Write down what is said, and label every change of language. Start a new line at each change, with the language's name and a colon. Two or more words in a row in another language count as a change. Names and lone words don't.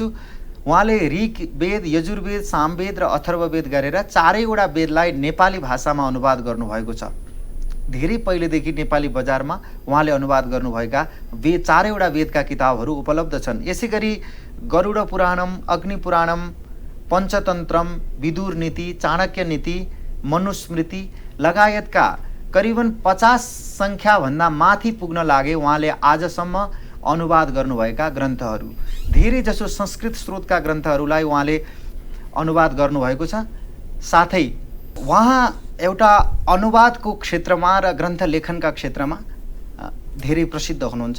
Nepali: उहाँले ऋग वेद, यजुर्वेद, सामवेद र अथर्ववेद गरेर चारैवटा वेदलाई नेपाली भाषामा अनुवाद गर्नुभएको छ। धेरै पहिलेदेखि नेपाली बजारमा उहाँले अनुवाद गर्नुभएका चारैवटा वेदका किताबहरू उपलब्ध छन्। यसै गरी गरुड पुराणम, अग्नि पुराणम, पञ्चतन्त्रम, विदुर नीति, चाणक्य नीति, मनुस्मृति लगायतका करिबन 50 सङ्ख्याभन्दा माथि पुग्न लागे उहाँले आजसम्म अनुवाद गर्नुभएका ग्रन्थहरू। धेरै जसो संस्कृत स्रोतका ग्रन्थहरूलाई उहाँले अनुवाद गर्नुभएको छ। साथै उहाँ एउटा अनुवादको क्षेत्रमा र ग्रन्थ लेखनका क्षेत्रमा धेरै प्रसिद्ध हुनुहुन्छ।